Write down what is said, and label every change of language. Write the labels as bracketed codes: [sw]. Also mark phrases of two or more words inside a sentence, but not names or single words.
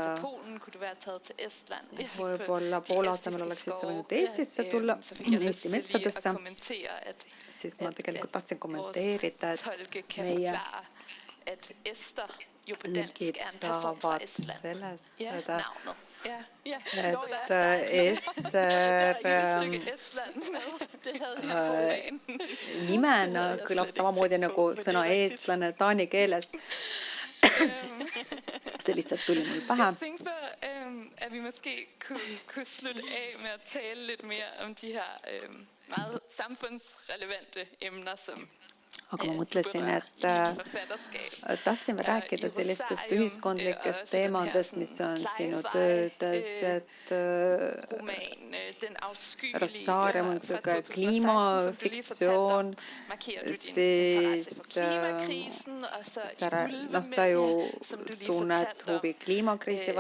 [et] võib-olla Poola asemel oleksid sa võinud Eestisse tulla, Eesti metsadesse, siis ma tegelikult tahtsin kommenteerida, et meie tõlgid saavad seletada, et Ester nimena kõlab samamoodi nagu sõna eestlane taani keeles. See lihtsalt tuli mul pähe. [da] Jeg tænkte på, at vi måske kunne slutte af med at tale lidt mere om de her meget samfundsrelevante emner, som [et] aga ma mõtlesin, et tahtsime rääkida sellistest ühiskondlikest teemadest, mis on sinu töödes, et Rosaarium on selline kliimafiktsioon, siis sa ju tunned huvi kliimakriisi